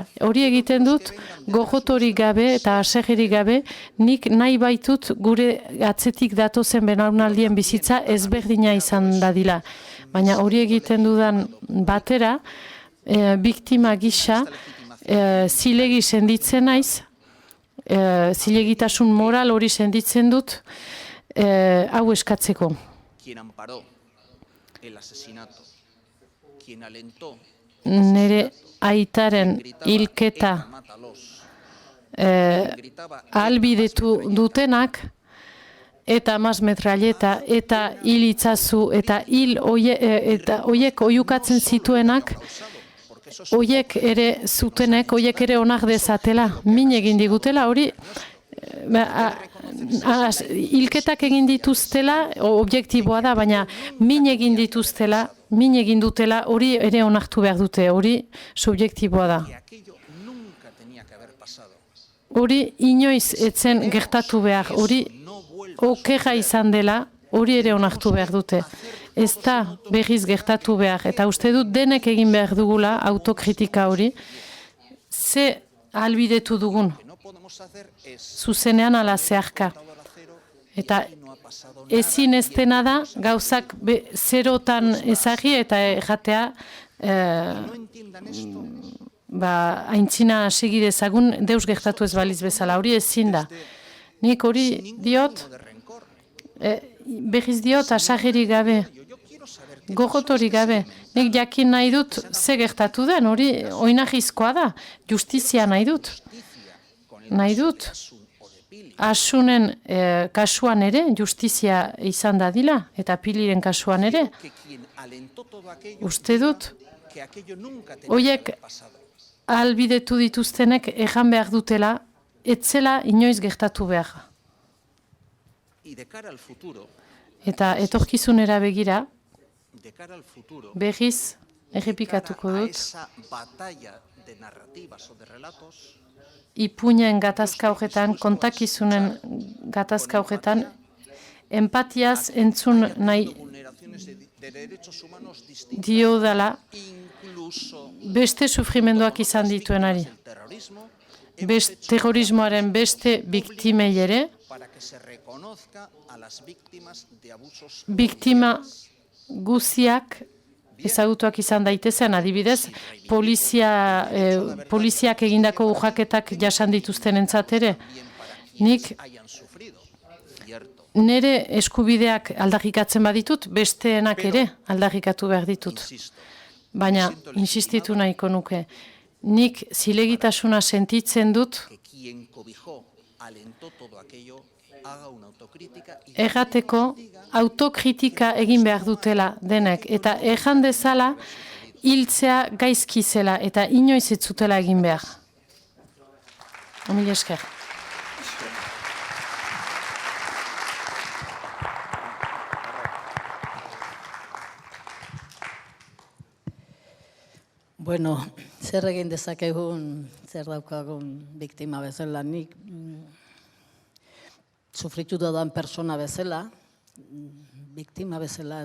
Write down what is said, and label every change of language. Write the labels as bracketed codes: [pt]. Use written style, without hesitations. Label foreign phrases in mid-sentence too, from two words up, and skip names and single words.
[eu] Hori egiten dut, gogotorik gabe eta asegerik gabe, nik nahi baitut gure atzetik datozen belaunaldien bizitza ezberdina izan dadila. Baina hori egiten dudan batera, biktima gisa, zilegi senditzen naiz, zilegitasun moral hori senditzen dut, hau eskatzeko. [es] quien amparó el asesinato, quien alentó [eu] Nire aitaren hilketa ahalbidetu dutenak, eta [es] mas metralleta, [eu] eta hil itzazu, eta hil oiek oiukatzen zituenak, oiek ere zutenek, oiek ere onak dezatela, min egin digutela, hori hilketak egin dituztela, objektiboa da, baina min egin dituztela, min egin dutela, hori ere onartu behar dute, hori subjektiboa da. [es] que aquello nunca tenía que haber pasado. [eu] Hori inoiz etzen gertatu behar, hori okerra izan dela, hori ere onartu behar dute. Ez da berriz gertatu behar, eta uste dut denek egin behar dugula autokritika hori, ze ahalbidetu dugun, [es] No podemos hacer es [eu] zuzenean ala zeharka. Eta ezin ez dena da, gauzak zerotan ezagri eta erratea, [es] no entiendan esto [eu] aintzina segi dezagun deus gertatu ez baliz bezala, hori ezin da. Nik hori diot, [es] de rencor. [eu] berriz diot asagerik gabe, gogotorik gabe. Nik jakin nahi dut ze gertatu den, hori oinarrizkoa da, justizia nahi dut. Nahi dut, Asunen kasuan ere, justizia izan dadila, eta Piliren kasuan ere. [es] Que quien alentó todo aquello [eu] Uste dut, [es] que aquello nunca tenía que [eu] horiek [es] haber pasado. [eu] ahalbidetu dituztenek ejan behar dutela, etzela inoiz gertatu behar. [es] Y de cara al futuro, [eu] Eta etorkizunera begira, [es] de cara al futuro, [eu] berriz [es] de [eu] errepikatuko [es] cara a [eu] dut, [es] esa batalla de narrativas o de relatos, [eu] ipuinen gatazka horretan, kontakizunen gatazka horretan, empatiaz entzun nahi [es] vulneraciones de derechos humanos distintas, [eu] dio dela, [es] incluso [eu] beste sufrimenduak izan dituenari. [es] el terrorismo, [eu] Terrorismoaren beste biktimei ere, [es] para que se reconozca a las víctimas de abusos [eu] biktima guziak ezagutuak izan daitezen, adibidez, poliziak egindako urraketak jasan dituzten entzat ere. Nik [es] hayan sufrido, cierto. [eu] nire eskubideak aldarrikatzen baditut, besteenak ere aldarrikatu behar ditut. [es] Insisto, [eu] Baina, insistitu nahiko nuke, nik zilegitasuna sentitzen dut, [es] que quien cobijó, alentó todo aquello, haga una autocrítica y [eu] errateko autokritika egin behar dutela denek, eta erran dezala hiltzea gaizki zela eta inoiz ez zutela egin behar. Mila esker. Bueno, zer egin dezakegun, zer daukagun biktima bezala, nik sufritu dudan persona bezala, biktima bezala